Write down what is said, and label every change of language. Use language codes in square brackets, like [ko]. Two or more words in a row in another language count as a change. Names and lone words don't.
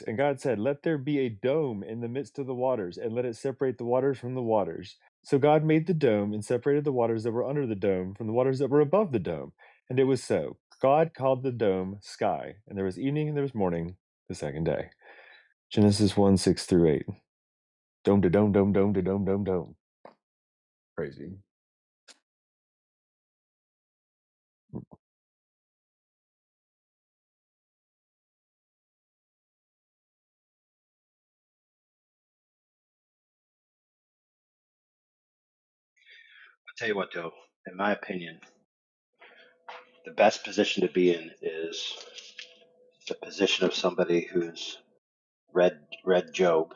[en] And God said, "Let there be a dome in the midst of the waters, and let it separate the waters from the waters." So God made the dome and separated the waters that were under the dome from the waters that were above the dome. And it was so. God called the dome sky, and there was evening and there was morning the second day. Genesis 1:6 through 8. Dome to dome, dome, dome to dome, dome, dome. Crazy. I'll tell you what, though, in my opinion, the best position to be in is the position of somebody who's read Job.